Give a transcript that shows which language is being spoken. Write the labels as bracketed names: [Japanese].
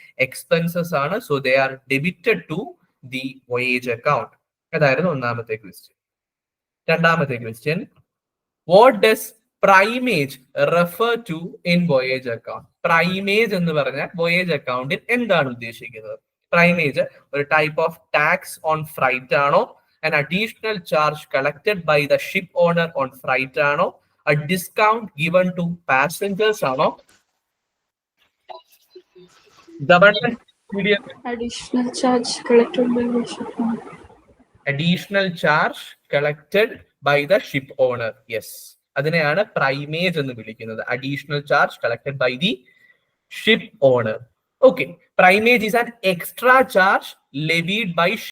[English] Expenses ആണ്. So they are debited to the voyage account. [Malayalam] അതായിരുന്നു ഒന്നാമത്തെ ക്വസ്റ്റ്യൻ. രണ്ടാമത്തെ question, [English] What does primage refer to in voyage account? [Malayalam] Primage എന്ന് പറഞ്ഞാൽ voyage അക്കൗണ്ടിൽ എന്താണ് ഉദ്ദേശിക്കുന്നത്? [English] Primage ഒരു type of tax on freight ആണോ, an additional charge collected by the ship owner on freight ആണോ, a discount given to passengers ആണോ, government additional charge collected by the ship owner. Additional charge collected by the ship owner. Yes, [Malayalam] അതിനെയാണ് primage എന്ന് വിളിക്കുന്നത്. [English] Additional charge collected by the ship owner. Okay, primage is an extra charge levied by